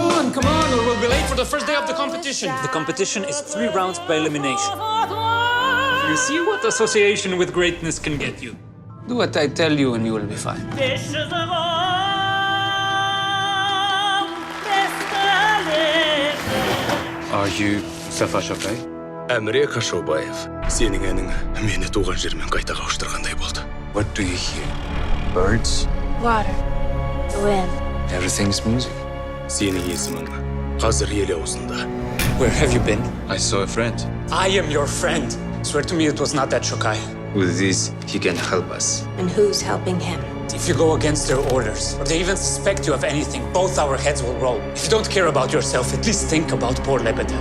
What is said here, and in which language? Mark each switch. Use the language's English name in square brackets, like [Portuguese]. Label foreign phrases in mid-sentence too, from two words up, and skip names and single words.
[English] on, or we'll be late for the first day of the competition. The competition is 3 rounds by elimination. You see what association with greatness can get you. Do what I tell you and you will be fine. Are you Mustafa Shokay? [Kazakh] Әміре Қашаубаев. Сенің әнің мені туған жермен қайта қауыштырғандай болды. [English] What do you hear? Birds? Water. The wind. Everything's music. [Kazakh] Сенің есімің қазір ел аузында. [English] Where have you been? I saw a friend. I am your friend. Swear to me it was not that Shokai. With this, he can help us. And who's helping him? If you go against their orders, or they even suspect you of anything, both our heads will roll. If you don't care about yourself, at least think about poor Lebedev.